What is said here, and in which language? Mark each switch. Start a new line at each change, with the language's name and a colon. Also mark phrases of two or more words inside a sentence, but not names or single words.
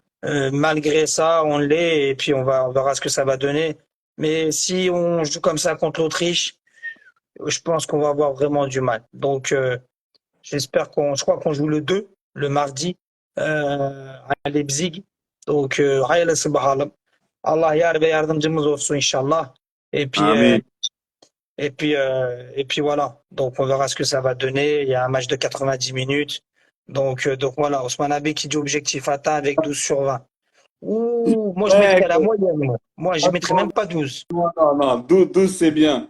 French: Malgré ça, on l'est et puis on verra ce que ça va donner. Mais si on joue comme ça contre l'Autriche, je pense qu'on va avoir vraiment du mal. Donc, je crois qu'on joue le 2, le mardi, à Leipzig. Donc,
Turkish: hayırlısı bakalım. Allah yar ve yardımcımız olsun inşallah.
French: Et puis, Amen. et puis voilà. Donc, on verra ce que ça va donner. Il y a un match de 90 minutes. Donc voilà. Ousmane Abbé qui dit objectif atteint avec 12 sur 20. Ouh, moi, je Ouais, mettrais la moyenne, moi. Moi, je mettrais même pas 12. non, non, non, 12, c'est bien.